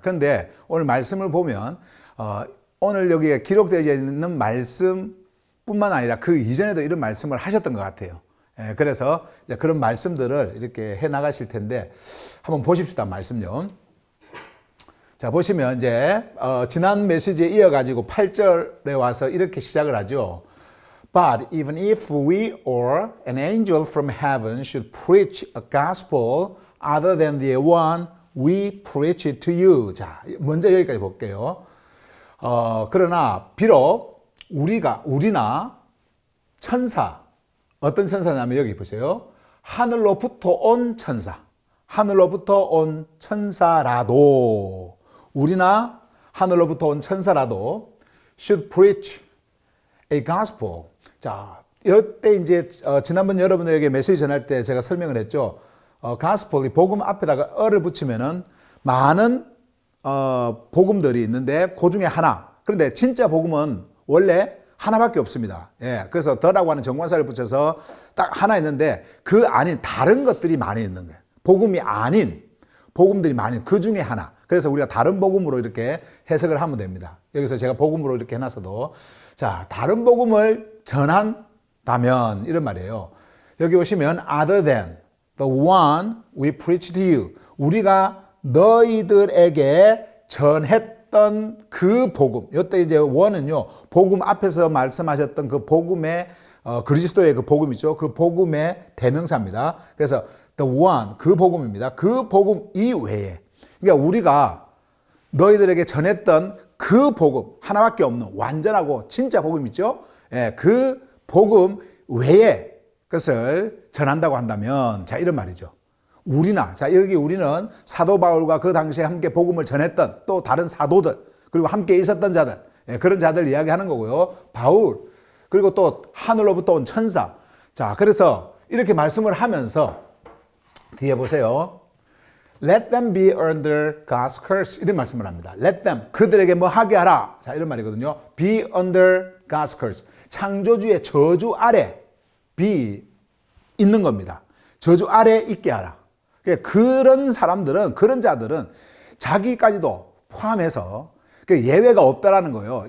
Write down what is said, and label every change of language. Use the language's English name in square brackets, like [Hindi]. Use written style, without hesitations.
[Korean] 그런데 오늘 말씀을 보면 오늘 여기에 기록되어 있는 말씀뿐만 아니라 그 이전에도 이런 말씀을 하셨던 것 같아요. 예, 그래서 이제 그런 말씀들을 이렇게 해 나가실 텐데 한번 보십시다. 말씀요. 자, 보시면 이제 지난 메시지에 이어가지고 8절에 와서 이렇게 시작을 하죠. [English] But even if we or an angel from heaven should preach a gospel other than the one we preach it to you. [Korean] 자, 먼저 여기까지 볼게요. 그러나 비록 우리나 천사, 어떤 천사냐면 여기 보세요. 하늘로부터 온 천사, 하늘로부터 온 천사라도, 우리나 하늘로부터 온 천사라도 [English] should preach a gospel. [Korean] 자, 이때 이제 지난번 여러분에게 메시지 전할 때 제가 설명을 했죠. gospel이 복음 앞에다가 어를 붙이면은 많은 복음들이 있는데 그 중에 하나. 그런데 진짜 복음은 원래 하나밖에 없습니다. 예, 그래서 더라고 하는 정관사를 붙여서 딱 하나 있는데 그 아닌 다른 것들이 많이 있는 거예요. 복음이 아닌 복음들이 많이, 그 중에 하나. 그래서 우리가 다른 복음으로 이렇게 해석을 하면 됩니다. 여기서 제가 복음으로 이렇게 해놨어도, 자, 다른 복음을 전한다면 이런 말이에요. 여기 보시면 [English] other than the one we preach to you, [Korean] 우리가 너희들에게 전했던 그 복음. 이때 이제 one은요, 복음 앞에서 말씀하셨던 그 복음의 그리스도의 그 복음이죠. 그 복음의 대명사입니다. 그래서 [English] the one, [Korean] 그 복음입니다. 그 복음 이외에, 그러니까 우리가 너희들에게 전했던 그 복음 하나밖에 없는 완전하고 진짜 복음 있죠. 예, 그 복음 외에 것을 전한다고 한다면, 자, 이런 말이죠. 우리나, 자, 여기 우리는 사도 바울과 그 당시에 함께 복음을 전했던 또 다른 사도들, 그리고 함께 있었던 자들, 예, 그런 자들 이야기하는 거고요. 바울, 그리고 또 하늘로부터 온 천사. 자, 그래서 이렇게 말씀을 하면서 뒤에 보세요. [English] Let them be under God's curse. [Korean] 이런 말씀을 합니다. [English] Let them, [Korean] 그들에게 뭐 하게 하라. 자, 이런 말이거든요. [English] Be under God's curse. [Korean] 창조주의 저주 아래 be 있는 겁니다. 저주 아래 있게 하라. 그런 사람들은, 그런 자들은 자기까지도 포함해서 예외가 없다라는 거예요.